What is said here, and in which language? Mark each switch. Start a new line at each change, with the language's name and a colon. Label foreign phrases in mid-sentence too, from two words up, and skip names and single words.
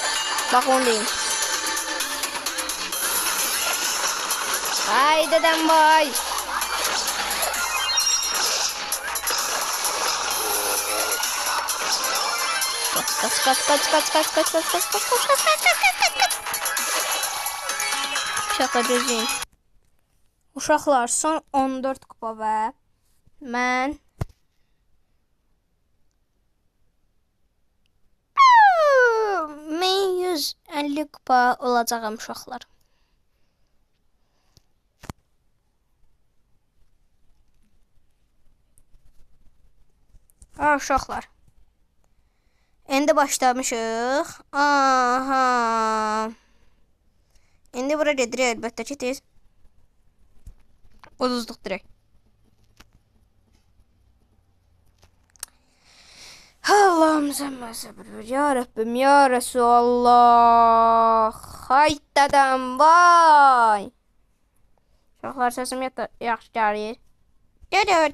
Azerbaijani: Bak onu deyim. Ay dedem bay.
Turkish: Kaç. Şaka gözüm.
Azerbaijani: Uşaqlar son 14 kupa və mən 1150 kupa olacağım uşaqlar. Uşaqlar. İndi başlamışıq. Aha. İndi bura gedirik əlbəttə ki tez. Uduzduq direkt.
Turkish: Allah'ım sen bana sabır ver. Ya Rabbim ya Resulallah.
Azerbaijani: Haydadan vay. Uşaqlar səsim yaxşı gəlir. Gəlir.